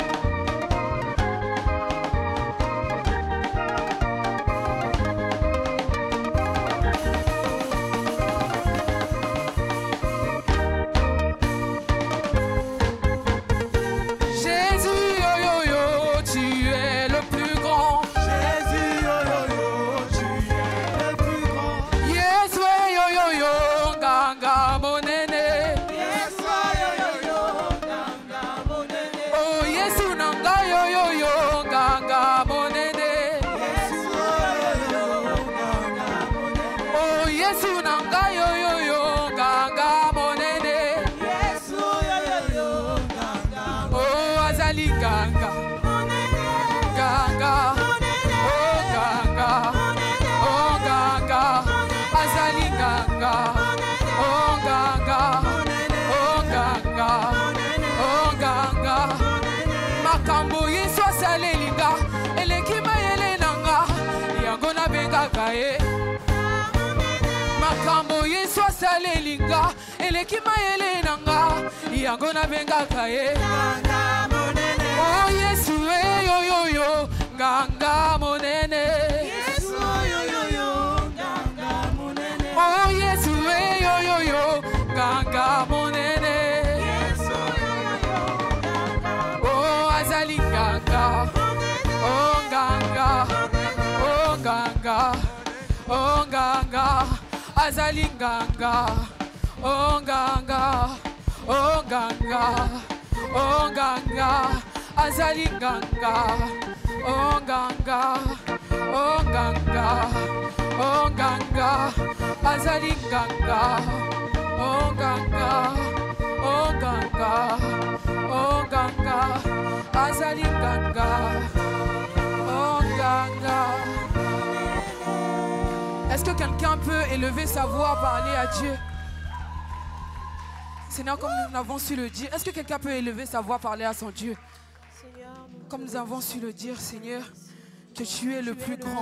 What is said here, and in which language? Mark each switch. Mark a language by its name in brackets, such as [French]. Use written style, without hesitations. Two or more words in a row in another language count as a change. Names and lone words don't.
[French] Jésus, yo yo yo, tu es le plus grand. Jésus, yo yo yo, tu es le plus grand. [Lingala] Yes, yo yo yo, ganga monene. Yes, yo yo yo, ganga monene. Oh, Yesu nanga yo yo yo, ganga monene. Yes, yo yo yo, ganga monene. Oh, Yesu nanga yo yo yo, ganga monene. Yes, yo yo yo, ganga Oh, azali ganga, monene. ganga. Monene. Oh, ganga, oh ganga, azali ganga. Oh ganga, oh ganga, oh ganga. Makambo yesu asalelinga, elekima yelenanga, yango na bengaka ye. Makambo yesu asalelinga, elekima yelenanga, yango na bengaka ye. Ganga monene. Oh yesu yo yo yo, ganga monene. Yes, yo yo yo, ganga monene. Oh yesu yo yo yo, ganga monene. Yes, yo yo yo, ganga Oh azali ganga, oh ganga, oh ganga, oh ganga, azali ganga, oh ganga, oh ganga, oh ganga, azali ganga, oh ganga, oh ganga, oh ganga, azali ganga, oh ganga, oh ganga, oh ganga, azali ganga, oh ganga. [French] Est-ce que quelqu'un peut élever sa voix, parler à Dieu? Seigneur, comme nous avons su le dire, est-ce que quelqu'un peut élever sa voix, parler à son Dieu? Comme nous avons su le dire, Seigneur, que tu es le plus grand.